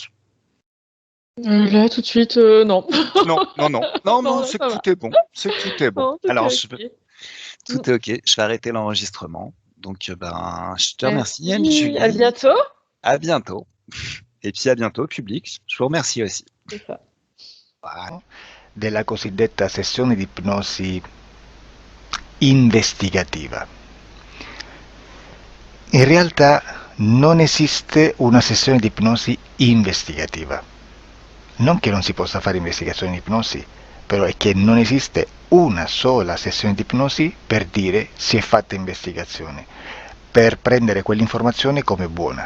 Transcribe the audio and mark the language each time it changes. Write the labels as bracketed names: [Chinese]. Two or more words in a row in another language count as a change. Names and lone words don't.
[French] Là, tout de suite, non. Non, Non, c'est que ça va. tout est bon. C'est que tout est bon. Non, tout Alors, est ok. Mm. tout est OK. Je vais arrêter l'enregistrement. Donc, je te remercie, Merci. À Anne-Julie. bientôt. À bientôt. Et puis à bientôt, public. Je vous remercie aussi. C'est ça. [Italian] Della cosiddetta sessione di ipnosi investigativa. In realtà non esiste una sessione di ipnosi investigativa. Non che non si possa fare investigazione di ipnosi, però è che non esiste una sola sessione di ipnosi per dire si è fatta investigazione, per prendere quell'informazione come buona.